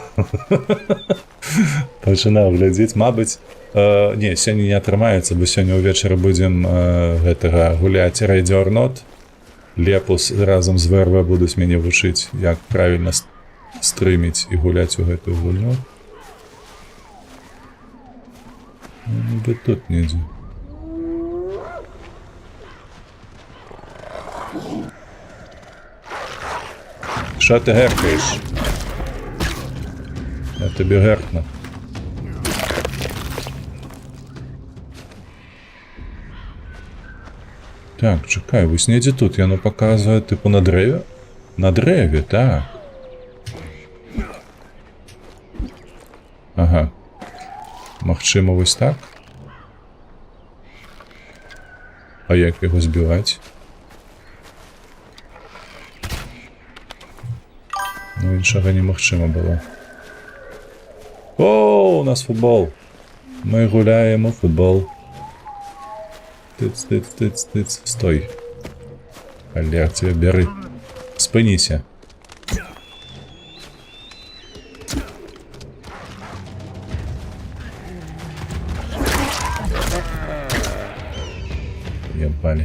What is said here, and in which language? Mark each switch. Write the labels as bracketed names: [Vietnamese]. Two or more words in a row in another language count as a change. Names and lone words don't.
[Belarusian] Пачынаў глядзець, мабыць, не, сёння не атрымаецца, бо сёння ўвечары будзем гэтага гуляць Radio or Not. Лепус разам з ВРВ будуць мяне вучыць, як правільна стрыміць і гуляць у гэтую гульню. Нібы тут недзе. [Ukrainian] Що ти геркаєш? Я тобі геркну. Так, чекай, [Belarusian] вось недзе тут, [Ukrainian] яно показує, типу, на древі? На древі, так. [Belarusian] Ага. Магчыма, вось так? А як яго збіваць? Ну, іншага немагчыма было. О, у нас футбол! Мы гуляем у футбол. Тыц, тыц, тыц, тыц. Стой. Олег, тебя бяры. Спыніся. [Russian] Ебали.